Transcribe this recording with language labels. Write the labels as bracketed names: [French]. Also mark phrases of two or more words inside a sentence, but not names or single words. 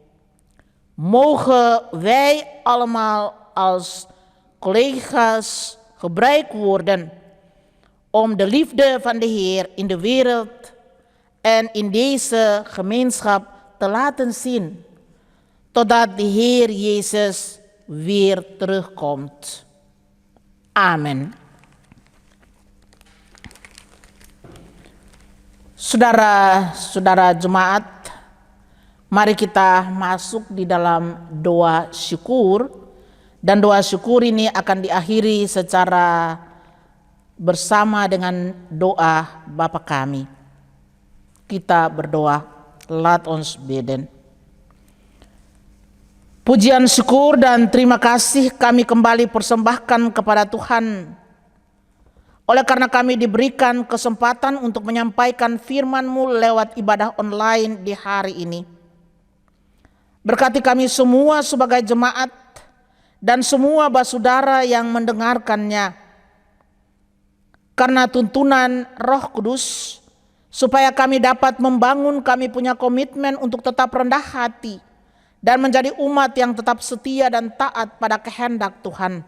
[Dutch] Mogen wij allemaal als collega's gebruikt worden om de liefde van de Heer in de wereld en in deze gemeenschap te laten zien, totdat de Heer Jezus weer terugkomt. Amen. [Indonesian] Saudara-saudara jemaat, mari kita masuk di dalam doa syukur, dan doa syukur ini akan diakhiri secara bersama dengan doa Bapa kami. Kita berdoa, [Dutch] laat ons bidden. [Indonesian] Pujian syukur dan terima kasih kami kembali persembahkan kepada Tuhan, oleh karena kami diberikan kesempatan untuk menyampaikan firman-Mu lewat ibadah online di hari ini. Berkati kami semua sebagai jemaat dan semua basudara yang mendengarkannya, karena tuntunan Roh Kudus, supaya kami dapat membangun kami punya komitmen untuk tetap rendah hati dan menjadi umat yang tetap setia dan taat pada kehendak Tuhan.